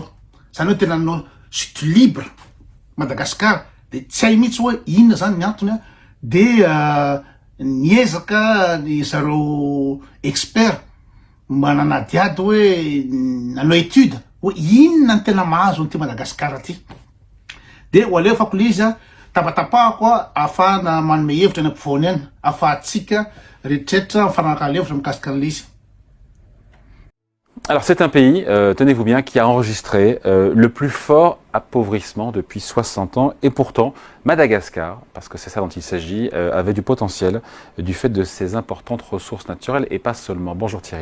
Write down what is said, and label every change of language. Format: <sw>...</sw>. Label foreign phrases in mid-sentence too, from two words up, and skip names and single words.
<mg>Zany hoe tena no</mg> <fr>chute libre</fr> <mg>Madagasikara de tsy hay mihitsy hoe inona zany ny antony de niezaka ny zareo expert mananadiady hoe nanao étude hoe inona ny tena mahazo an'ity Madagasikara ty. De ho alefako le izy tapatapahako ahafahana manome hevitra ny ampovoany ihany ahafahantsika rehetrarehetra mifanaraka levitra mikasika an'le izy.</mg> <fr>Alors c'est un pays, tenez-vous bien, qui a enregistré le plus fort appauvrissement depuis 60 ans. Et pourtant, Madagascar, parce que c'est ça dont il s'agit, avait du potentiel du fait de ses importantes ressources naturelles et pas seulement. Bonjour Thierry.</fr>